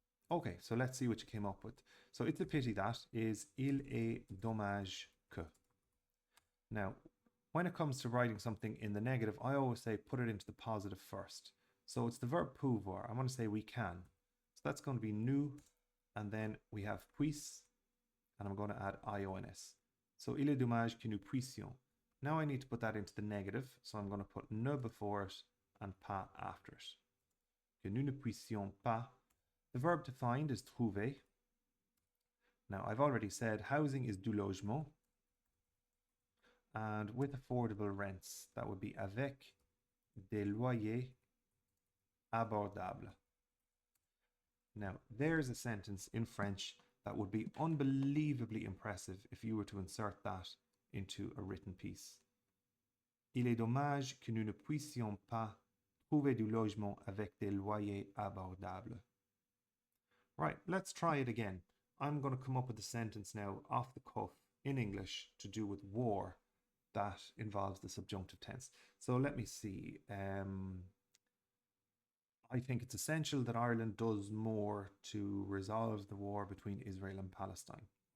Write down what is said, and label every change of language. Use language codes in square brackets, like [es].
[en] Okay, so let's see what you came up with. So it's a pity that is [fr] il est dommage que. [en] Now, when it comes to writing something in the negative, I always say put it into the positive first. So it's the verb pouvoir. I want to say we can. So that's going to be nous, and then we have puis, and I'm going to add ions. So [fr] il est dommage que nous puissions. [en] Now I need to put that into the negative, so I'm going to put ne before it and pas after it. [fr] Que nous ne puissions pas. [en] The verb to find is trouver. Now I've already said housing is [fr] du logement. [en] And with affordable rents, that would be [fr] avec des loyers abordables. [en] Now, there's a sentence in French that would be unbelievably impressive if you were to insert that into a written piece. [fr] Il est dommage que nous ne puissions pas trouver du logement avec des loyers abordables. [en] Right, let's try it again. I'm going to come up with a sentence now off the cuff in English to do with war that involves the subjunctive tense. So let me see. I think it's essential that Ireland does more to resolve the war between Israel and Palestine.